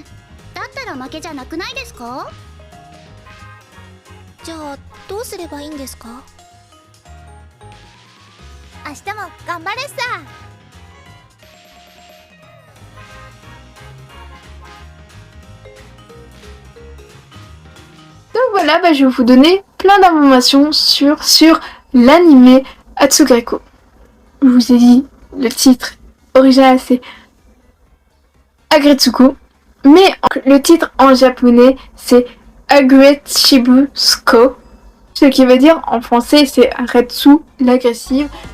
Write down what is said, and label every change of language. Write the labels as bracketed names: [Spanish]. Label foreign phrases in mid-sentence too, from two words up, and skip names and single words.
[Japanese] だったら負けじゃなくないですか？じゃあどうすればいいんですか？明日も頑張れさ。 [French] Donc voilà, je vais vous donner plein d'informations sur l'animé Atsugreiko. Je vous ai dit, le titre original c'est Aggretsuko, mais le titre en japonais c'est Aggretsuko, ce qui veut dire en français c'est Retsu l'agressive.